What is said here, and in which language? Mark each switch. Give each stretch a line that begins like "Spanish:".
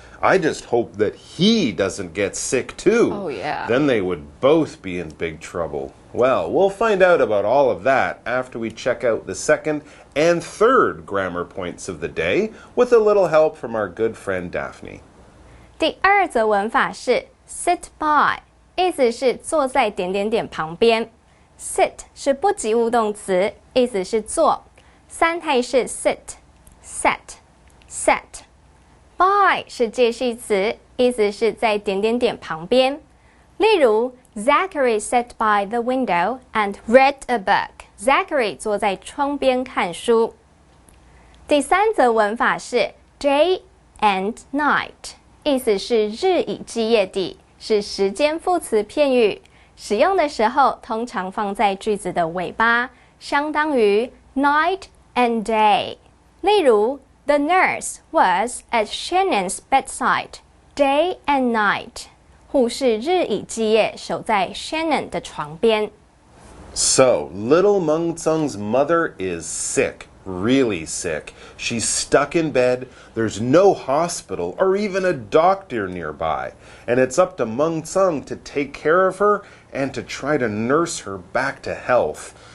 English: I just hope that he doesn't get sick too. Oh, yeah. Then they would both be in big trouble. Well, we'll find out about all of that after we check out the second and third grammar points of the day with a little help from our good friend Daphne.
Chinese: 第二则文法是 sit by， 意思是坐在点点点旁边。 sit 是不及物动词，意思是坐。三态是 sit、set、set。by 是介系词，意思是在点点点旁边。
English: 例如 Zachary sat by the window and read a book.
Chinese: Zachary 坐在窗边看书。第三则文法是 day and night， 意思是日以继夜地，是时间副词片语，使用的时候通常放在句子的尾巴，相当于 night and day。
English: 例如 The nurse was at Shannon's bedside day and night。
Chinese: 护士日以继夜守在 Shannon 的床边。
English: So, little Mengzong's mother is sick, really sick. She's stuck in bed, there's no hospital or even a doctor nearby. And it's up to Mengzong to take care of her and to try to nurse her back to health.